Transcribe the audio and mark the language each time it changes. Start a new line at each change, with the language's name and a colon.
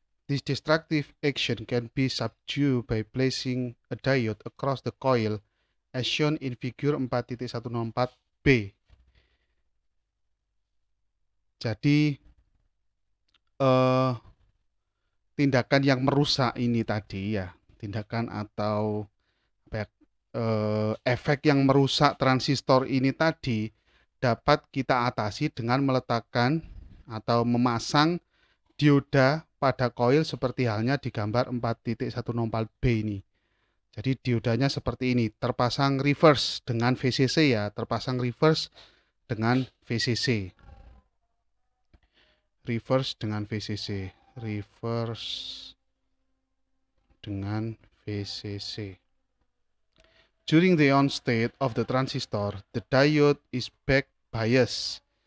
English: This destructive action can be subdued by placing a diode across the coil as shown in figure 4.104b.
Indonesian: Jadi tindakan yang merusak ini tadi ya, tindakan atau efek yang merusak transistor ini tadi dapat kita atasi dengan meletakkan atau memasang dioda pada koil seperti halnya di gambar 4.104b ini. Jadi diodanya seperti ini, terpasang reverse dengan VCC ya, terpasang reverse dengan VCC. Reverse dengan VCC, reverse dengan VCC.
English: During the on state of the transistor, the diode is back bias.